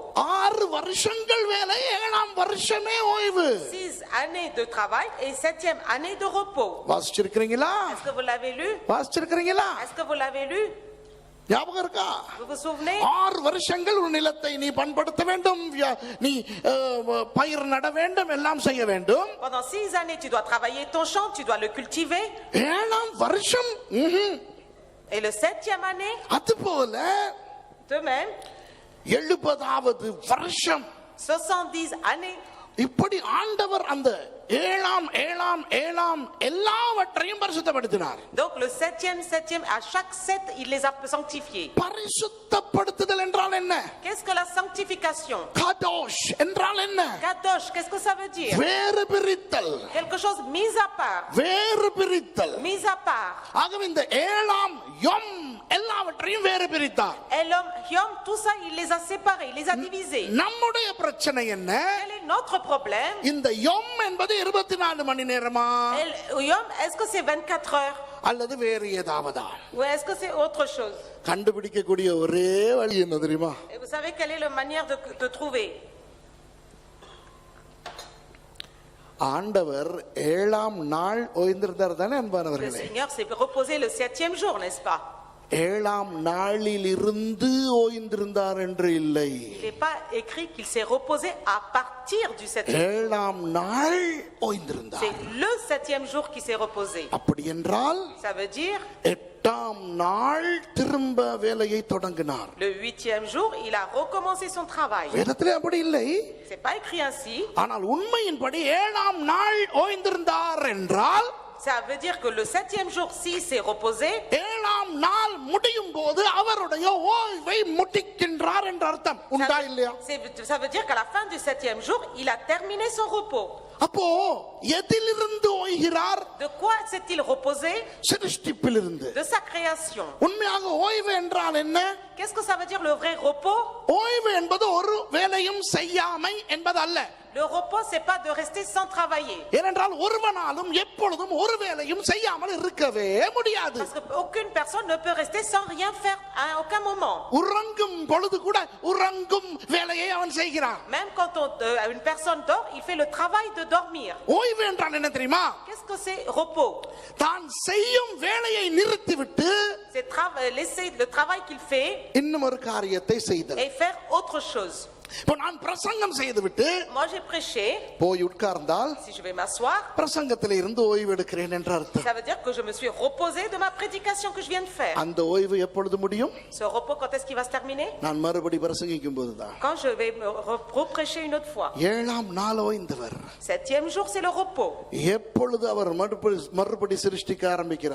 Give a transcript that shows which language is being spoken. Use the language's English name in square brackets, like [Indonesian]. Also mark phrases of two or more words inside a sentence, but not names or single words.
[Tamil] 6 வருஷங்கள் வேலை, 7ஆம் வருஷமே ஓய்வு. [French] 6 années de travail et 7e année de repos. [Tamil] வாசிச்சிருக்கிறீங்களா? [French] Est-ce que vous l'avez lu? [Tamil] வாசிச்சிருக்கிறீங்களா? [French] Est-ce que vous l'avez lu? [Tamil] ஞாபகம் இருக்கா? [French] Vous vous souvenez? [Tamil] 6 வருஷங்கள் ஒரு நிலத்தை நீ பண்படுத்த வேண்டும், நீ பயிர் நட வேண்டும், எல்லாம் செய்ய வேண்டும். [French] Pendant 6 années, tu dois travailler ton champ, tu dois le cultiver. [Tamil] 7ஆம் வருஷம் [French] Et le 7e année, [Tamil] அதுபோல [French] de même, [Tamil] 70வது வருஷம் [French] 70 années. [Tamil] இப்படி ஆண்டவர் அந்த ஏழாம் எல்லாவற்றையும் பரிசுத்தப்படுத்தினார். [French] Donc le 7e, à chaque 7, il les a sanctifiés. [Tamil] பரிசுத்தப்படுத்துதல் என்றால் என்ன? [French] Qu'est-ce que la sanctification? [Tamil] காதோஷ் என்றால் என்ன? [French] Kadosh, qu'est-ce que ça veut dire? [Tamil] வேறு பிரித்தல். [French] Quelque chose mis à part. [Tamil] வேறு பிரித்தல். [French] Mis à part. [Tamil] ஆகவே இந்த ஏழாம் யம் எல்லாவற்றையும் வேறு பிரித்தார். [French] Et l'homme, Yom, tout ça, il les a séparés, il les a divisés. [Tamil] நம்முடைய பிரச்சனை என்ன? [French] Quel est notre problème? [Tamil] இந்த யம் என்பது 24 மணி நேரமா? [French] Yom, est-ce que c'est 24 heures? [Tamil] அல்லது வேறு ஏதாவதா? [French] Ou est-ce que c'est autre chose? [Tamil] கண்டுபிடிக்கக்கூடிய ஒரே வழி என்ன தெரியுமா? [French] Et vous savez quelle est la manière de trouver? [Tamil] ஆண்டவர் 7ஆம் நாள் ஓய்ந்திருந்தார் தானே [French] Le [Tamil] அன்பானவர்களே? [French] Seigneur s'est reposé le 7e jour, n'est-ce pas? [Tamil] ஏழாம் நாளிலிருந்து ஓய்ந்திருந்தார் என்று இல்லை. [French] Il n'est pas écrit qu'il s'est reposé à partir du 7e jour. [Tamil] ஏழாம் நாள் ஓய்ந்திருந்தார். [French] C'est le 7e jour qui s'est reposé. [Tamil] அப்படி என்றால் [French] Ça veut dire, [Tamil] எட்டாம் நாள் திரும்ப வேலையை தொடங்கினார். [French] le 8e jour, il a recommencé son travail. [Tamil] வேதத்திலே அப்படி இல்லை. [French] C'est pas écrit ainsi. [Tamil] ஆனால் உண்மையின்படி ஏழாம் நாள் ஓய்ந்திருந்தார் என்றால் [French] Ça veut dire que le 7e jour, s'il s'est reposé, [Tamil] ஏழாம் நாள் முடியும் போது அவருடைய ஓய்வை முடிக்கின்றார் என்ற அர்த்தம் உண்டா இல்லையா? [French] ça veut dire qu'à la fin du 7e jour, il a terminé son repos. [Tamil] அப்போ எதிலிருந்து ஓய்கிறார்? [French] De quoi s'est-il reposé? [Tamil] சிருஷ்டிப்பிலிருந்து. [French] De sa création. [Tamil] உண்மையாக ஓய்வு என்றால் என்ன? [French] Qu'est-ce que ça veut dire le vrai repos? [Tamil] ஓய்வு என்பது ஒரு வேலையும் செய்யாமை என்பது அல்ல. [French] Le repos, c'est pas de rester sans travailler. [Tamil] ஏனென்றால் ஒருவனாலும் எப்பொழுதும் ஒரு வேலையும் செய்யாமல் இருக்கவே முடியாது. [French] Parce qu'aucune personne ne peut rester sans rien faire à aucun moment. [Tamil] உறங்கும் பொழுது கூட உறங்கும் வேலையை அவன் செய்கிறான். [French] Même quand une personne dort, il fait le travail de dormir. [Tamil] ஓய்வு என்றால் என்ன தெரியுமா? [French] Qu'est-ce que c'est repos? [Tamil] தான் செய்யும் வேலையை நிறுத்திவிட்டு [French] C'est laisser le travail qu'il fait [Tamil] இன்னும் ஒரு காரியத்தை செய்தல். [French] et faire autre chose. [Tamil] இப்போ நான் பிரசங்கம் செய்துவிட்டு [French] Moi j'ai prêché, [Tamil] போய் உட்கார்ந்தால் [French] si je vais m'asseoir, [Tamil] பிரசங்கத்தில் இருந்து ஓய்வு எடுக்கிறேன் என்ற அர்த்தம். [French] ça veut dire que je me suis reposé de ma prédication que je viens de faire. [Tamil] அந்த ஓய்வு எப்பொழுது முடியும்? [French] Ce repos, quand est-ce qu'il va se terminer? [Tamil] நான் மறுபடி பிரசங்கிக்கும் போதுதான். [French] Quand je vais me reprêcher une autre fois. [Tamil] ஏழாம் நாள் ஓய்ந்தவர் [French] 7e jour, c'est le repos. [Tamil] எப்பொழுது அவர் மறுபடி சிருஷ்டிக்க ஆரம்பிக்கிறார்?